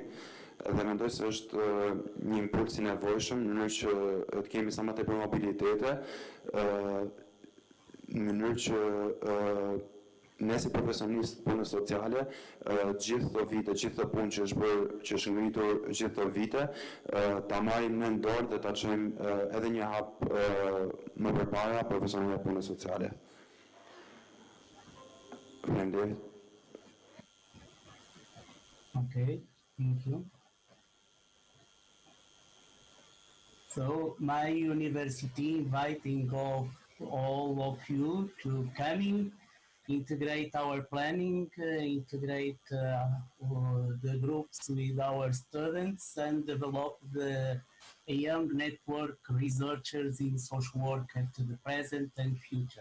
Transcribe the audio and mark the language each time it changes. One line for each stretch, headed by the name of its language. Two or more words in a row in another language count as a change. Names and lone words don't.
Albanian: Dhe mendoj se është një impuls i nevojshëm në mënyrë që të kemi sa më tepër mobilitete, në mënyrë që ne si profesionistë punës sociale, gjithë këto vite, gjithë këto punë që është ngritur gjithë këto vite, ta marrim në dorë dhe ta çojmë edhe një hap më përpara profesionëve punës sociale. Faleminderit.
English: Okay, thank you. So my university inviting of all of you to coming, integrate our planning, integrate the groups with our students and develop a young network researchers in social work at the present and future.